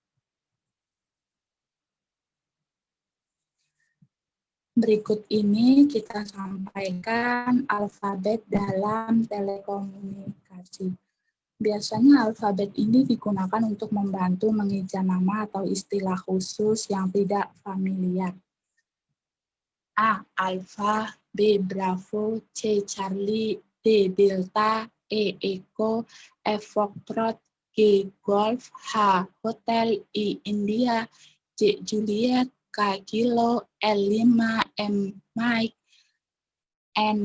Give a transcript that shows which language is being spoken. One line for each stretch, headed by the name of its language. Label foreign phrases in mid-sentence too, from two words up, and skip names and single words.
Indonesian: Berikut ini kita sampaikan alfabet dalam telekomunikasi. Biasanya alfabet ini digunakan untuk membantu mengeja nama atau istilah khusus yang tidak familiar. A. Alfa, B. Bravo, C. Charlie, D. Delta, E. Echo, F. Foxtrot, G. Golf, H. Hotel, I. India, J. Juliet, K. Kilo, L5, M. Mike, N.